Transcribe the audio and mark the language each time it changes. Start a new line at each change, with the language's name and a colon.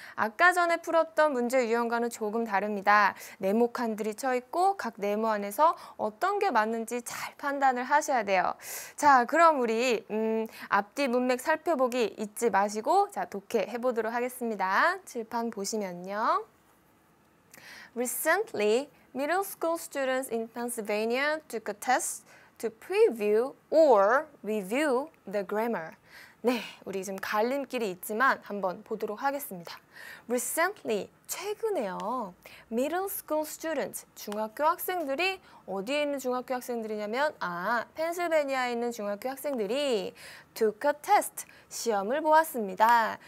Korean: 아까 전에 풀었던 문제 유형과는 조금 다릅니다. 네모 칸들이 쳐 있고 각 네모 안에서 어떤 게 맞는지 잘 판단을 하셔야 돼요. 자, 그럼 우리 앞뒤 문맥 살펴보기 잊지 마시고 자, 독해 해보도록 하겠습니다. 칠판 보시면요.
English: Recently, middle school students in Pennsylvania took a test to preview or review the grammar.
Korean: 네, 우리 지금 갈림길이 있지만 한번 보도록 하겠습니다. Recently, 최근에요.
English: Middle school students,
Korean: 중학교 학생들이 어디에 있는 중학교 학생들이냐면 펜실베니아에 있는 중학교 학생들이
English: took a test,
Korean: 시험을 보았습니다.